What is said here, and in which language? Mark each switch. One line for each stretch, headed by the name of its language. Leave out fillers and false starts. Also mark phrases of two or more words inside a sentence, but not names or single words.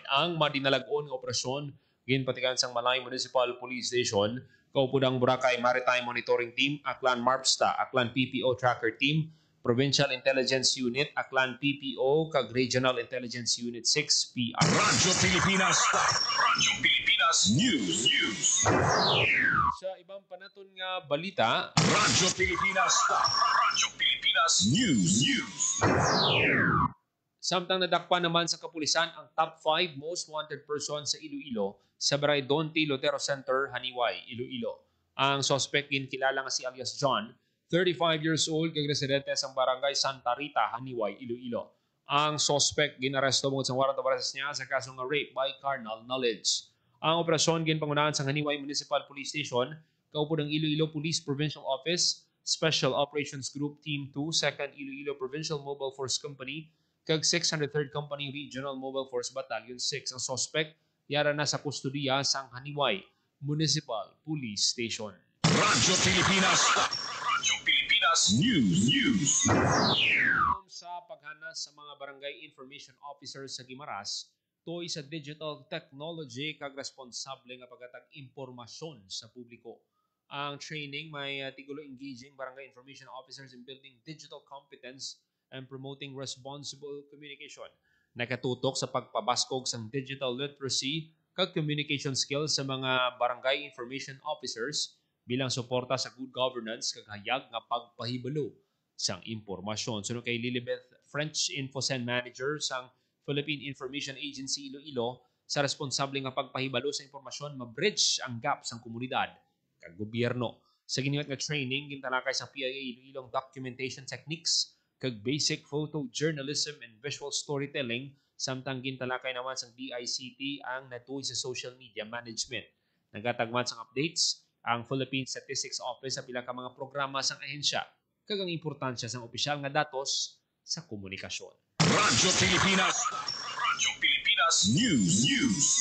Hiligaynon: Ang madinalagon nga operasyon ginpatikan sang Malay Municipal Police Station, kaupod ang Boracay Maritime Monitoring Team, Aklan MARPSTA, Aklan PPO Tracker Team, Provincial Intelligence Unit, Aklan PPO, kag Regional Intelligence Unit 6 PR. Radyo Pilipinas. Radyo Pilipinas News. Sa ibang panaton nga balita, Radyo Pilipinas. Radyo Pilipinas News. samtang nadakpan naman sa kapulisan ang top 5 most wanted person sa Iloilo sa Barangay Don T. Lotero Center, Haniway, Iloilo. Ang suspect ginkilala nga si alias John,
English: 35 years old,
Hiligaynon: kag residente sa Barangay Santa Rita, Haniway, Iloilo. Ang suspect ginaresto mo sa
English: warrant of arrest
Hiligaynon: niya sa kaso nga
English: rape by carnal knowledge.
Hiligaynon: Ang operasyon ginpangunahan sa Haniway Municipal Police Station, kaupod ang Iloilo Police Provincial Office, Special Operations Group Team 2, 2nd Iloilo Provincial Mobile Force Company, kag 603rd Company Regional Mobile Force Battalion 6. Ang suspect yara na sa kustudiya sang Haniway Municipal Police Station. Radyo Pilipinas. Radyo Pilipinas News. Sa paghanas sa mga
English: barangay information officers
Hiligaynon: sa Guimaras, toy sa
English: digital technology
Hiligaynon: kag responsable nga paghatag impormasyon sa publiko. Ang training may tigulo
English: engaging barangay information officers in building digital competence and promoting responsible communication.
Hiligaynon: Nakatutok sa pagpabaskog sa
English: digital literacy
Hiligaynon: kag
English: communication skills
Hiligaynon: sa mga
English: barangay information officers
Hiligaynon: bilang suporta sa
English: good governance
Hiligaynon: kag hayag nga pagpahibalo sang impormasyon. Sunod kay Lilibeth French Infocen Manager sang Philippine Information Agency Iloilo, sa responsable nga pagpahibalo sa impormasyon mabridge ang gap sang komunidad kag gobyerno. Sa giniwat nga training gintalakay sa PIA Iloilo
English: documentation techniques
Hiligaynon: kag
English: basic photojournalism and visual storytelling,
Hiligaynon: samtang gintalakay naman sa DICT ang natuy sa
English: social media management.
Hiligaynon: Nagatagman sang updates ang Philippine Statistics Office sa pila ka mga programa sang ahensya kag ang importansya sang opisyal nga datos sa komunikasyon. Radyo Pilipinas. Radyo Pilipinas News.